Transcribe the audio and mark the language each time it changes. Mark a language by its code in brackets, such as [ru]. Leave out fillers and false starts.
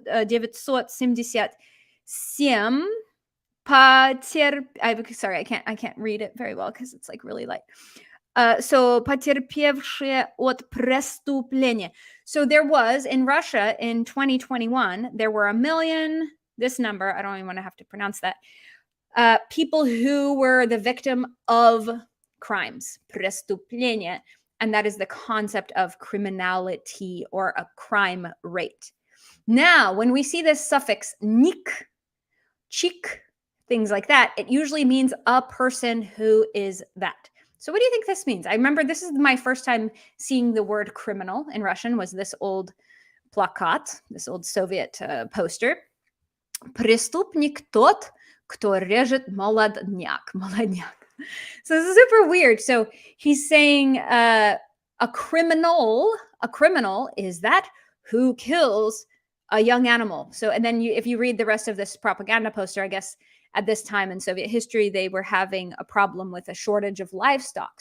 [en] 1,332,977 sorry, I can't read it very well because it's like really light. So [ru] потерпевшие от преступления. [en] So there was in Russia in 2021, there were 1 million, this number, I don't even want to have to pronounce that, people who were the victim of crimes, преступления, and that is the concept of criminality or a crime rate. Now, when we see this suffix nik, chik, things like that, it usually means a person who is that. So what do you think this means? I remember this is my first time seeing the word criminal in Russian was this old plakat, this old Soviet poster. [ru] Преступник тот, кто режет молодняк. [en] Молодняк. So this is super weird. So he's saying a criminal is that who kills a young animal. So, and then if you read the rest of this propaganda poster, I guess at this time in Soviet history, they were having a problem with a shortage of livestock.